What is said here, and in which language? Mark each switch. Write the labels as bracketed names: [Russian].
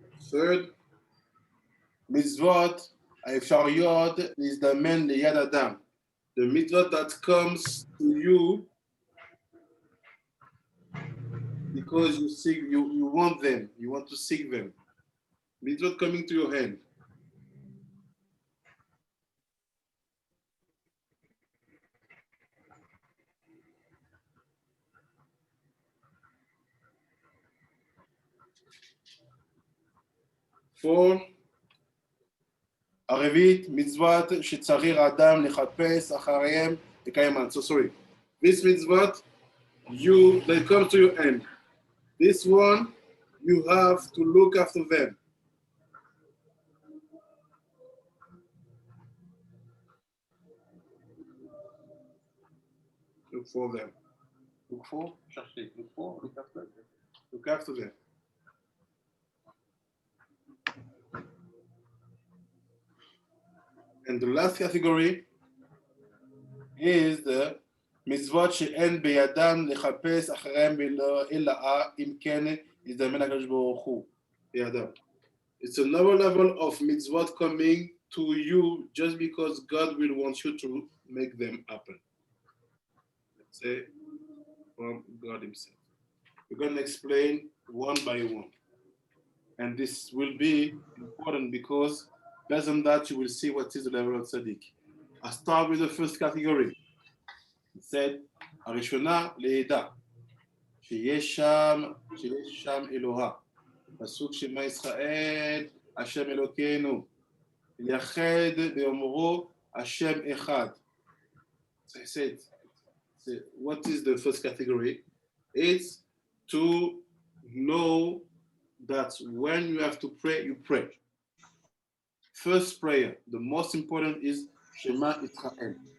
[English] Third, mitzvot [Hebrew] האפשריות להזדמן ליד אדם. [English] The mitzvot that comes to you because you want them, you want to seek them. Mitzvot coming to your hand. Four, [Hebrew] הרביעית, מצוות שצריך האדם לחפש אחריהם לקיימן. [English] So sorry. This mitzvot, they come to your end. This one, you have to look after them. Look for them. Look for, chercher. Look for, look after. Look after them. And the last category is the [Hebrew] מצוות שאין בידם לחפש אחריהם אלא אם כן יזדמן הקדוש ברוך הוא בידם. [English] It's another level of mitzvot coming to you just because God will want you to make them happen. Let's say from God himself. We're going to explain one by one. And this will be important because based on that you will see what is the level of Tsadik. I start with the first category. It said, [Hebrew] הראשונה לעדה, שיש שם אלוהה. פסוק שמע ישראל, השם אלוקינו. יחד באומרו, השם אחד. [English] So I said, what is the first category? It's to know that when you have to pray, you pray. First prayer, the most important is Shema Israel.